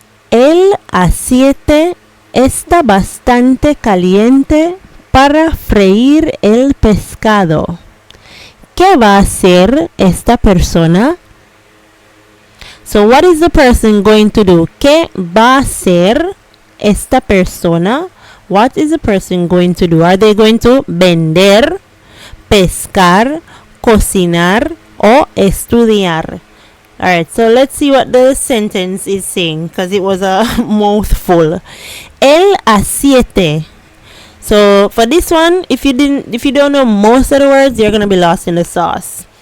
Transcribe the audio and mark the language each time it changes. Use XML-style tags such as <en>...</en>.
<es>El aceite está bastante caliente para freír el pescado. ¿Qué va a hacer esta persona?</es> <en>So what is the person going to do?</en> <es>¿Qué va a hacer esta persona?</es> <en>What is the person going to do? Are they going to</en> <es>vender, pescar, cocinar o estudiar?</es> <en>Alright, so let's see what the sentence is saying, because it was a mouthful.</en> <es>El a siete.</es> <en>So for this one, if you don't know most of the words, you're gonna be lost in the sauce.</en>